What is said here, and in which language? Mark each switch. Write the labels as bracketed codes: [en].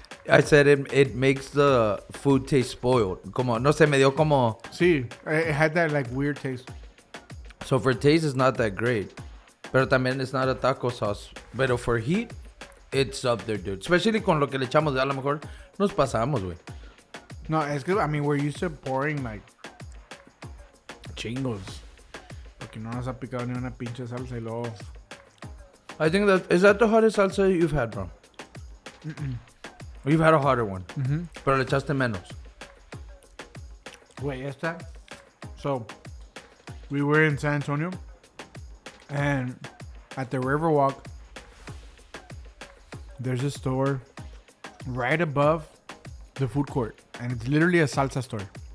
[en] I said it makes the food taste spoiled. [es] Como no sé, me dio como. Sí, [en] it had that like weird taste. So for taste, it's not that great. [es] Pero también [en] it's not a taco sauce. [es] Pero [en] for heat, it's up there, dude. Especially [es] con lo que le echamos. A lo mejor nos pasamos, güey. [en] No, it's good. I mean, we're used to pouring like chingos. [es] Porque no nos ha picado ni una pinche salsa y luego. [en] I think is that the hottest salsa you've had, bro? You've had a hotter one. [es] Pero le echaste menos. [en] Wait, [es] esta? [en] So, we were in San Antonio, and at the Riverwalk, there's a store right above the food court, and it's literally a salsa store.